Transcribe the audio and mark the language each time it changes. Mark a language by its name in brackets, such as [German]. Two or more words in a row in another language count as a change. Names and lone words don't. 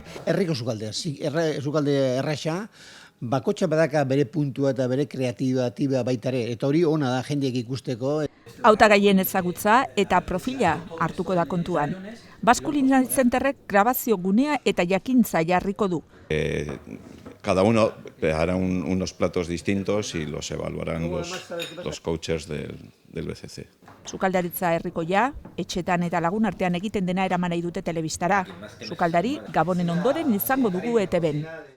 [Basque] Herriko sukaldea, sukalde erraxa, bakotxa badaka bere puntua eta bere kreatiba baitare, eta hori ona da jendeek ikusteko. Hautagaien ezagutza eta profila hartuko da kontuan. Baskulinari zenterrek grabazio gunea eta jakintza jarriko du. [Spanish] Cada uno hará unos platos distintos y los evaluarán los coaches del BCC. [Basque] Sukaldaritza herrikoia, etxetan eta lagun artean egiten dena eraman nahi dute telebistara. Sukaldari Gabonen ondoren izango dugu ETBn.